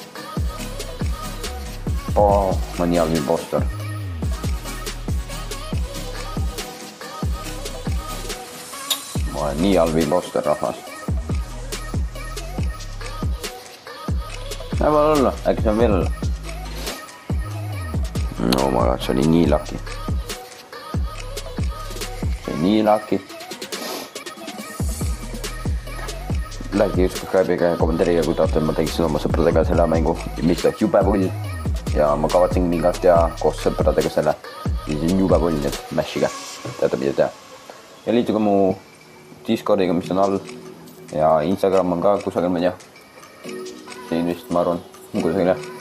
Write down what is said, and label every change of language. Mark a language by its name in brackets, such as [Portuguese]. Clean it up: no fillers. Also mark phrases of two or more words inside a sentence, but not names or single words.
[Estonian] Ma nii halb impostor. Ma olen nii halb impostor, rahvas. Võib olla, äkki see on veel olla. [English] No my god, [Estonian] see oli nii lucky. Like ja subscribe'iga ja kommenteeriga, kui tahate, ma tegin oma sõpradega selle mängu, mis läks jube pull. Ja ma kavatsen mingalt teha koos sõpradega selle. Siis on jube pull nüüd Mashiga. Teate, mida teha. Ja liituge mu Discordiga, mis on all. Ja Instagram on ka kusagil, ma ei tea. Siin vist, ma arvan, kusagile.